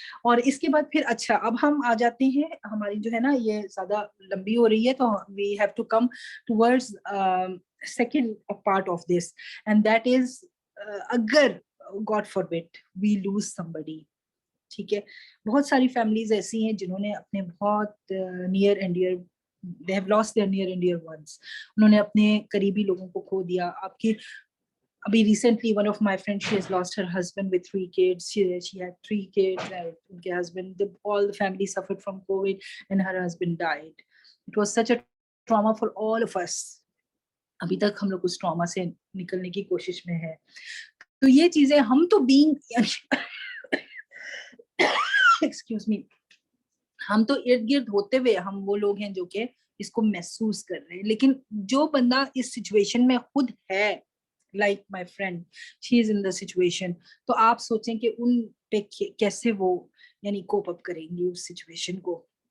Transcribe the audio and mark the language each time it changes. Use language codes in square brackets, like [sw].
[ur] اور اس کے بعد پھر اچھا, اب ہم آ جاتے ہیں, ہماری جو ہے نا یہ زیادہ لمبی ہو رہی ہے, تو [en] we have to come towards second part of this, and that is [ur] اگر [en] God forbid we lose somebody, [ur] ٹھیک ہے. بہت ساری فیملیز ایسی ہیں جنہوں نے اپنے بہت near and dear, [en] they have lost their near and dear ones. [ur] انہوں نے اپنے قریبی لوگوں کو کھو دیا. آپ کی ابھی recently [en] one of my friends, she has lost her husband with 3 kids. She had 3 kids and [ur] ان کے [en] husband, all the family suffered from COVID and her husband died. It was such a trauma for all of us. [ur] ابھی تک ہم لوگ اس trauma سے نکلنے کی کوشش میں ہے. تو یہ چیزیں ہم تو [en] being excuse me, [ur] ہم تو ارد گرد ہوتے ہوئے ہم وہ لوگ ہیں جو کہ اس کو محسوس کر رہے ہیں. لیکن جو بندہ اس سچویشن میں خود ہے, [en] like my friend, she is in the situation, [ur] تو آپ سوچیں کہ ان پہ کیسے وہ یعنی کوپ اپ کریں گی اس سچویشن کو.